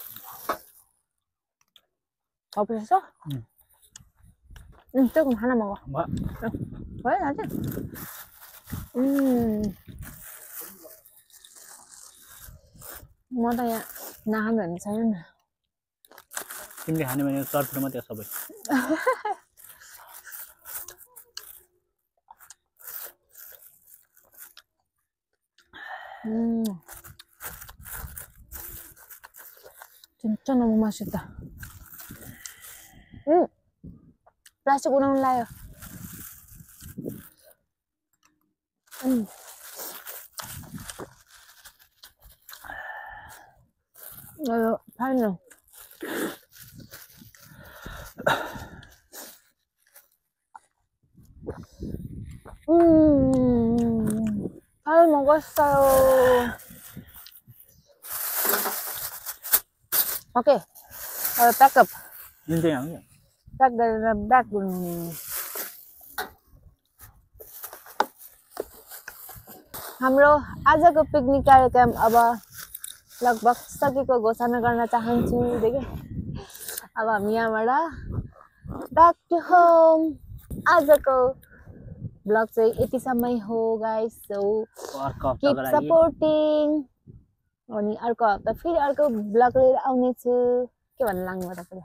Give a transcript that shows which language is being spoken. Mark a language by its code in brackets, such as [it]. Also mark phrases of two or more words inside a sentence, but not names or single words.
[ne] पसेछ त्यो खाना मगाऊ भयो दाजु म त यहाँ नखानु भन्ने छैन नि तिमीले खाने भने सर्ट मात्रै सबै [ko] 진짜 너무 맛있다. [ne] प्लास्टिक उडाउनु लाग्यो फाइन [ko] 잘 먹었어요. [en] okay, backup. [ko] 인정이야. 백. [ne] हाम्रो आजको पिकनिक कार्यक्रम अब लगभग सकेको घोषणा गर्न चाहन्छु देखे अब हामी यहाँबाट [en] back to home [ne] आजको ब्लग चाहिँ यतिसम्मै हो गाइस [en] so keep supporting [ne] अनि अर्को हप्ता फेरि अर्को ब्लग लिएर आउने छु के भन्नु लाग्नु भयो तपाईले